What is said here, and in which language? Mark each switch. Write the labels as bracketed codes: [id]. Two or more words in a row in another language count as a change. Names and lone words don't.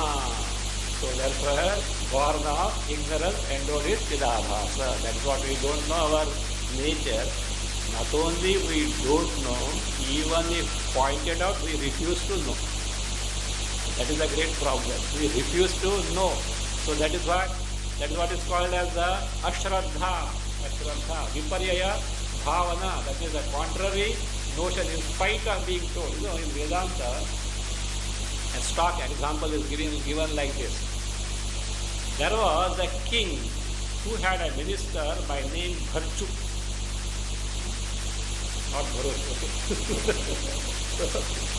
[en] So therefore, born of ignorance endowed with Chidabhasa. That's what we don't know our nature. Not only we don't know, even if pointed out, we refuse to know. That is a great problem. We refuse to know. So that is what is called as the ashraddha. [sa] अश्रद्धा। विपर्यय भावना. [en] That is a contrary notion in spite of being told. You know, in Vedanta, a stock example is given like this. There was a king who had a minister by name Bharchu. Not Bharosh, okay?